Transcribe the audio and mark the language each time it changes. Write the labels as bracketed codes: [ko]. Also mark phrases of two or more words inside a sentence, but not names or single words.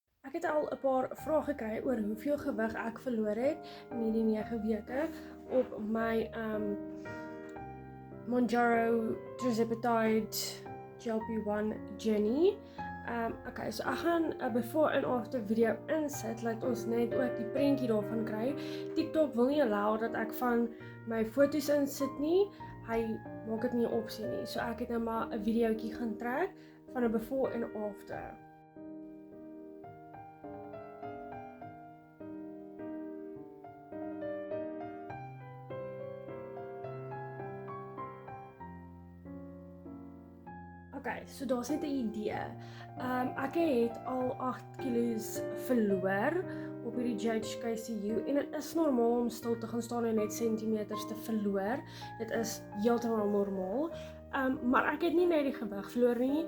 [af] Ek het al 'n paar vrae gekry oor hoeveel gewig ek verloor het in hierdie 9 weke op my Mounjaro Tirzepatide GLP-1 journey. Okay, so ek gaan 'n [en] before and after video [af] insit, laat ons net ook die prentjie daarvan kry. TikTok wil nie allow dat ek van my foto's insit nie. Hy maak dit nie 'n opsie nie. So ek het nou maar 'n videoetjie gaan trek van 'n [en] before and after. [af] Okay, so daar's net 'n idee. Ek het al 8 kilos verloor op hierdie JHKCU en dit is normaal om stil te gaan staan en net sentimeters te verloor. Dit is heeltemal normaal. Maar ek het nie net die gewig verloor nie.